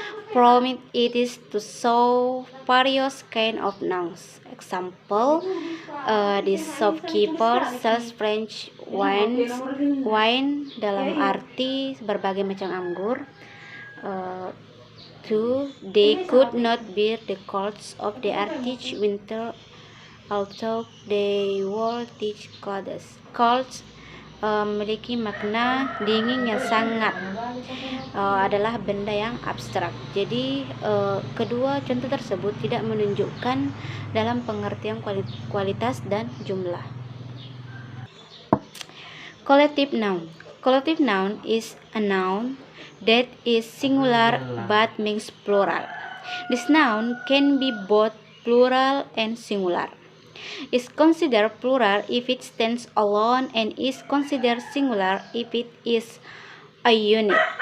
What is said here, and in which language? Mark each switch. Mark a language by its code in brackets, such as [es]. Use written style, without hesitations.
[en] From it is to show various kind of nouns. Example, the shopkeeper sells French [id] wine dalam arti berbagai macam anggur. [en] 2. They could not bear the colds of the Arctic winter, although they wore thick clothes. [id] Colds memiliki makna dingin yang sangat, adalah benda yang abstrak. Jadi kedua contoh tersebut tidak menunjukkan dalam pengertian kualitas dan jumlah. [en] Collective noun. Collective noun is a noun that is singular but means plural. This noun can be both plural and singular. Is considered plural if it stands alone and is considered singular if it is a unit.